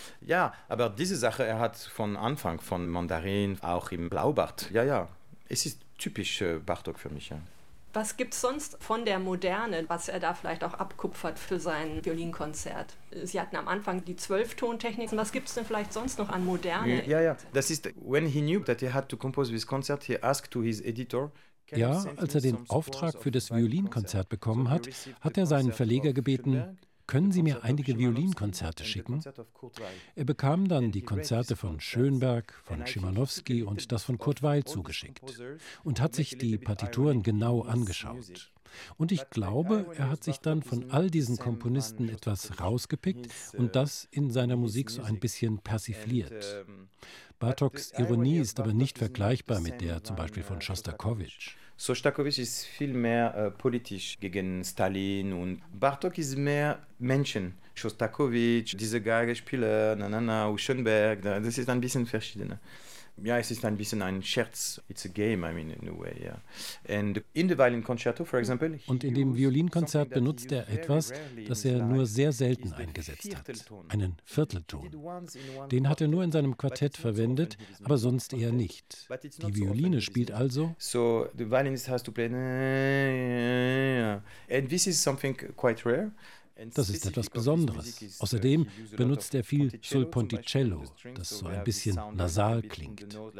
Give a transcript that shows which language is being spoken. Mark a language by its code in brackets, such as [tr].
[de] Ja, aber diese Sache, er hat von Anfang von Mandarin, auch im Blaubart, ja, ja, es ist typisch Bartok für mich, ja. Was gibt es sonst von der Moderne, was er da vielleicht auch abkupfert für sein Violinkonzert? Sie hatten am Anfang die 12-Tontechniken. Was gibt es denn vielleicht sonst noch an Moderne? Ja, ja. Das ist, [en] when he knew that he had to compose this concert, he asked to his editor. [de] Ja, als er den Auftrag für das Violinkonzert bekommen hat, hat er seinen Verleger gebeten, können Sie mir einige Violinkonzerte schicken? Er bekam dann die Konzerte von Schönberg, von Szymanowski und das von Kurt Weill zugeschickt und hat sich die Partituren genau angeschaut. Und ich glaube, er hat sich dann von all diesen Komponisten etwas rausgepickt und das in seiner Musik so ein bisschen persifliert. Bartoks Ironie ist aber nicht vergleichbar mit der zum Beispiel von Schostakowitsch. Schostakowitsch ist viel mehr politisch gegen Stalin und Bartok ist mehr Menschen. Schostakowitsch, diese Geigespieler, Schönberg, das ist ein bisschen verschieden. Ja, es ist ein bisschen ein Scherz. [en] It's a game, I mean, in a way, yeah. And in the violin concerto, for example, [de] und in dem Violinkonzert benutzt er etwas, das er nur sehr selten eingesetzt hat. Einen Viertelton. Den hat er nur in seinem Quartett verwendet, aber sonst eher nicht. Die Violine spielt also. [en] So, the violinist has to play. And this is something quite rare. [de] Das ist etwas Besonderes. Außerdem benutzt er viel Sul Ponticello, das so ein bisschen nasal klingt.